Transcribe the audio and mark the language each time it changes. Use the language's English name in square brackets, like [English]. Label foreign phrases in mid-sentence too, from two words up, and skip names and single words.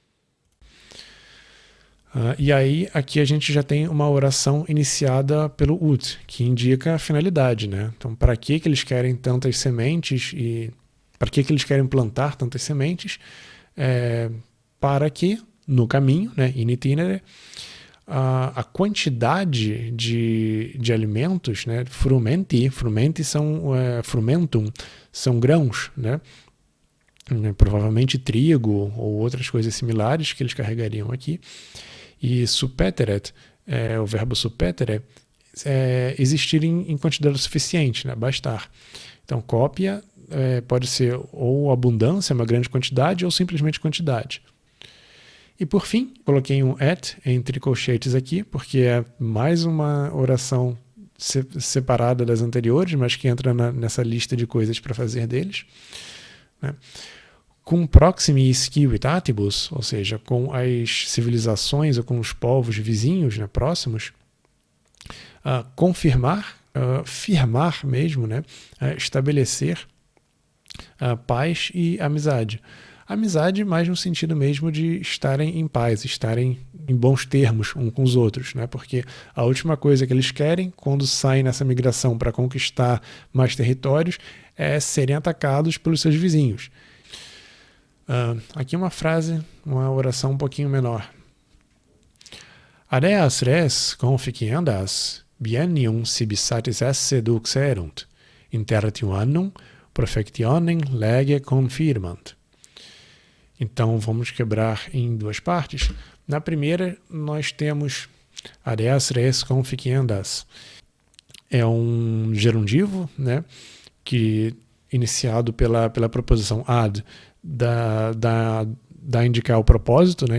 [Portuguese] E aí, aqui a gente já tem uma oração iniciada pelo ut, que indica a finalidade, né? Então, para que eles querem tantas sementes e para que eles querem plantar tantas sementes? Para que, no caminho, né, [Latin] in itinere, [Portuguese] a quantidade de alimentos, né, frumenti são frumentum, são grãos, né? Provavelmente trigo ou outras coisas similares que eles carregariam aqui. E supeteret, o verbo supetere, existirem em quantidade suficiente, né? Bastar. Então, cópia pode ser ou abundância, uma grande quantidade, ou simplesmente quantidade. E por fim, coloquei um et entre colchetes aqui, porque é mais uma oração separada das anteriores, mas que entra nessa lista de coisas para fazer deles, né? [Latin] Cum proximis civitatibus, [Portuguese] ou seja, com as civilizações ou com os povos vizinhos, né, próximos, confirmar, firmar mesmo, né, estabelecer paz e amizade. Amizade mais no sentido mesmo de estarem em paz, estarem em bons termos uns com os outros, né? Porque a última coisa que eles querem quando saem nessa migração para conquistar mais territórios é serem atacados pelos seus vizinhos. Aqui uma frase, uma oração um pouquinho menor. [Latin] Areas res conficiendas biennium sibi satis esse duxerunt, intertium annum profectionem lege confirmant. [Portuguese] Então vamos quebrar em duas partes. Na primeira nós temos [Latin] areas res conficiendas. [Portuguese] É um gerundivo, né, que iniciado pela proposição ad, da indicar o propósito, né?